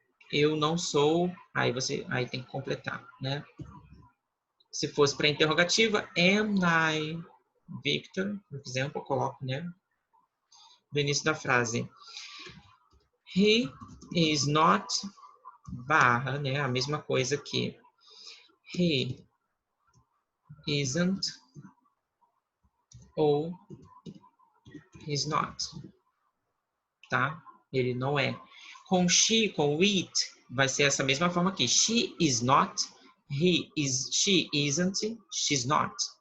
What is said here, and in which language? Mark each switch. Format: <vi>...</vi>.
<pt>Eu não sou, aí tem que completar, né? Se fosse para interrogativa,</pt> <en>am I Victor,</en> <pt>por exemplo, eu coloco, né, no início da frase.</pt> <en>He is not</en> <pt>barra, né, a mesma coisa que</pt> <en>he isn't</en> <pt>ou</pt> <en>he's not,</en> <pt>tá? Ele não é. Com she, com it, vai ser essa mesma forma aqui.</pt> <en>She is not, she isn't, she's not.</en>